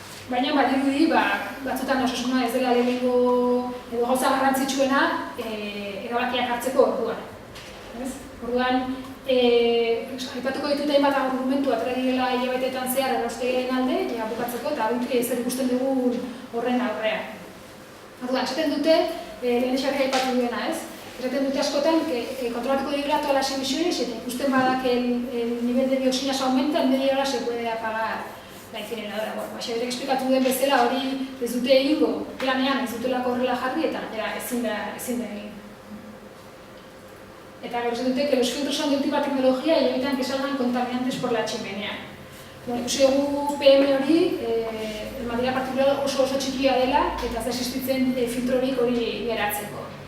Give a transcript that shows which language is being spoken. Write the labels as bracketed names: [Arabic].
[Basque] Baina badirudi batzutan osasuna ez dela lehenengo edo gauza garrantzitsuena erabakiak hartzeko orduan. Orduan, aipatuko ditut hainbat argumentu atera direla hilabeteetan zehar erraustegiaren alde, bukatzeko eta zer ikusten dugu horren aurrean. Orduan, esaten dute, lehen esarri aipatu duena, ez? Esaten dute askotan, kontrolatuko direla [Spanish] todas las emisiones [Basque] eta ikusten bada [Spanish] que el nivel de dioxinas aumenta, en media hora se puede apagar la incineradora. [Basque] Xaberek esplikatu duen bezala hori ez dute egingo, planean ez dutelako horrela jarri eta ezin da egin. Eta gero dute [Spanish] que los filtros son de última tecnología y evitan que salgan contaminantes por la chimenea. [Basque] Ikusi dugu PM hori, [Spanish] el material particular [Basque] oso txikia dela eta ez da existitzen filtrorik hori geratzeko.